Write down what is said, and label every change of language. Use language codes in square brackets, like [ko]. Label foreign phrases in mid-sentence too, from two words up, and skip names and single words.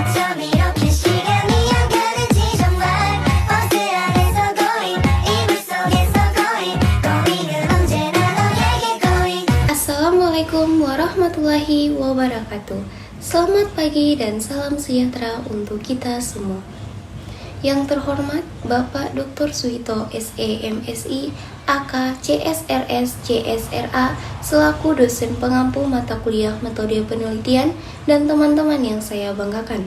[ko] 밤이렇게 시간이 안 가는지 정말 버스 안에서 going 이불 속에서 [en] going going [ko] 은 언제나 너에게 going. [ar] السلام عليكم ورحمة الله وبركاته. [id] Selamat pagi dan salam sejahtera untuk kita semua. Yang terhormat Bapak Dr. Suhito SEMSI AK CSRS CSRA selaku dosen pengampu mata kuliah metode penelitian dan teman-teman yang saya banggakan.